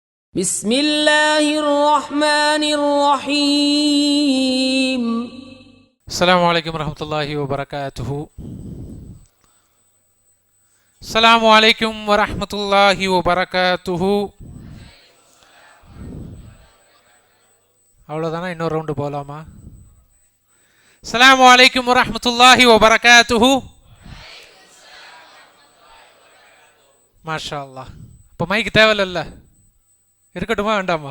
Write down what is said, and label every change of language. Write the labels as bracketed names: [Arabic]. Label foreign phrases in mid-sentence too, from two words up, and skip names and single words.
[Arabic] بسم الله الرحمن الرحيم. السلام عليكم ورحمة الله وبركاته. السلام عليكم ورحمة الله وبركاته. [Tamil] அவ்வளோதானா? இன்னொரு ரவுண்டு போகலாமா? [Arabic] السلام عليكم ورحمة الله وبركاته. ما شاء الله. [Tamil] இப்போ மைக்கு தேவையில்ல, இருக்கட்டுமா வேண்டாமா?